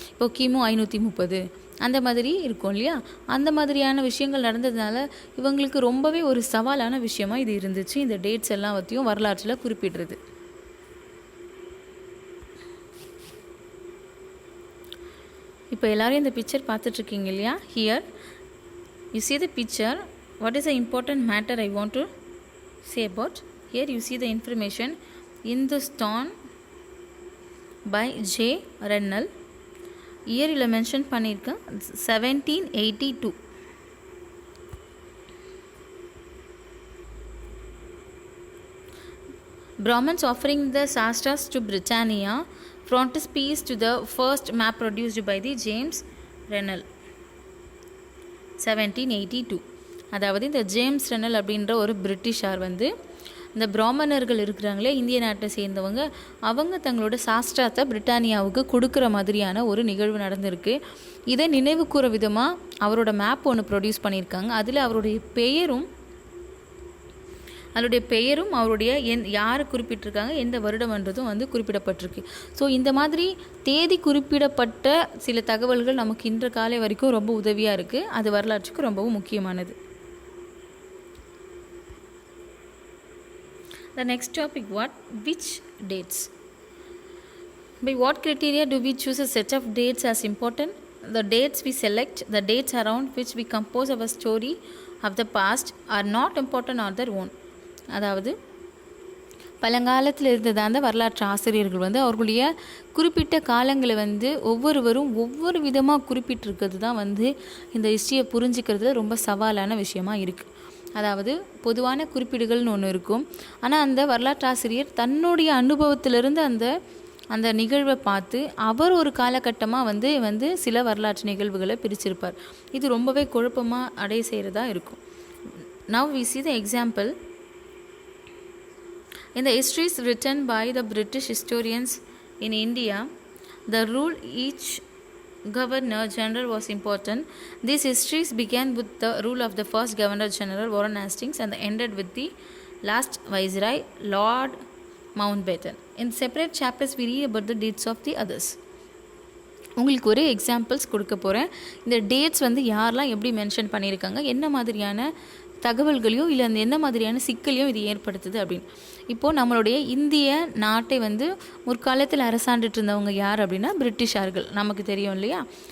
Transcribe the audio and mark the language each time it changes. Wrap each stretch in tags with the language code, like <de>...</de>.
<ta>இப்போ கிமு 530 அந்த மாதிரி இருக்கும் இல்லையா. அந்த மாதிரியான விஷயங்கள் நடந்ததுனால இவங்களுக்கு ரொம்பவே ஒரு சவாலான விஷயமா இது இருந்துச்சு, இந்த டேட்ஸ் எல்லாத்தையும் வரலாற்றில் குறிப்பிடுறது. இப்போ எல்லாரும் இந்த பிக்சர் பார்த்துட்ருக்கீங்க இல்லையா.</ta> <en>Here you see the picture. What is the important matter I want to say about? Here you see the information. Hindustan by J. Rennell.</en> <ta>Year இதில் மென்ஷன் பண்ணியிருக்கேன் 1782.</ta> <en>Brahmins offering the Shastras to Britannia, frontispiece to the first map produced by the James Rennell 1782.</en> <ta>அதாவது இந்த James ரென்னல் அப்படின்ற ஒரு பிரிட்டிஷார் இந்த பிராமணர்கள் இருக்கிறாங்களே, இந்திய நாட்டை சேர்ந்தவங்க, அவங்க தங்களோட சாஸ்திரத்தை பிரிட்டானியாவுக்கு கொடுக்குற மாதிரியான ஒரு நிகழ்வு நடந்திருக்கு. இதை நினைவு கூற விதமாக அவரோட மேப் ஒன்று ப்ரொடியூஸ் பண்ணியிருக்காங்க. அதில் அவருடைய பெயரும் அதனுடைய பெயரும் அவருடைய யாரை குறிப்பிட்டிருக்காங்க, எந்த வருடம்ன்றதும் வந்து குறிப்பிடப்பட்டிருக்கு. ஸோ இந்த மாதிரி தேதி குறிப்பிடப்பட்ட சில தகவல்கள் நமக்கு இன்ற காலை வரைக்கும் ரொம்ப உதவியாக இருக்குது. அது வரலாற்றுக்கு ரொம்பவும் முக்கியமானது.</ta> <en>The next topic, which dates? By what criteria do we choose a set of dates as important? The dates we select, the dates around which we compose our story of the past are not important on their own.</en> <ta>அதாவது பழங்காலத்தில் இருந்தது அந்த வரலாற்று ஆசிரியர்கள் வந்து அவர்களுடைய குறிப்பிட்ட காலங்களை வந்து ஒவ்வொருவரும் ஒவ்வொரு விதமாக குறிப்பிட்டிருக்கிறது தான் வந்து இந்த ஹிஸ்ட்ரியை புரிஞ்சிக்கிறதுல ரொம்ப சவாலான விஷயமா இருக்குது. அதாவது பொதுவான குறிப்பீடுகள்னு ஒன்று இருக்கும். ஆனால் அந்த வரலாற்றாசிரியர் தன்னுடைய அனுபவத்திலிருந்து அந்த நிகழ்வை பார்த்து அவர் ஒரு காலகட்டமாக வந்து சில வரலாற்று நிகழ்வுகளை பிரிச்சிருப்பார். இது ரொம்பவே குழப்பமாக அடைய செய்கிறதா இருக்கும்.</ta> <en>Now we see the example. In the histories written by the British historians in India, the rule each Governor General was important. These histories began with the rule of the first Governor General Warren Hastings and ended with the last Viceroy Lord Mountbatten. In separate chapters we read about the dates of the others.</en> <ta>உங்களுக்கு ஒரு examples கொடுக்க போகிறேன். இந்த dates வந்து யாரெல்லாம் எப்படி mention பண்ணியிருக்காங்க, என்ன மாதிரியான தகவல்களையோ இல்லை அந்த என்ன மாதிரியான சிக்கலையும் இது ஏற்படுத்துது அப்படின்னு. இப்போது நம்மளுடைய இந்திய நாட்டை வந்து முற்காலத்தில் அரசாண்டுட்டு இருந்தவங்க யார் அப்படின்னா பிரிட்டிஷார்கள். நமக்கு தெரியும் இல்லையா?</ta>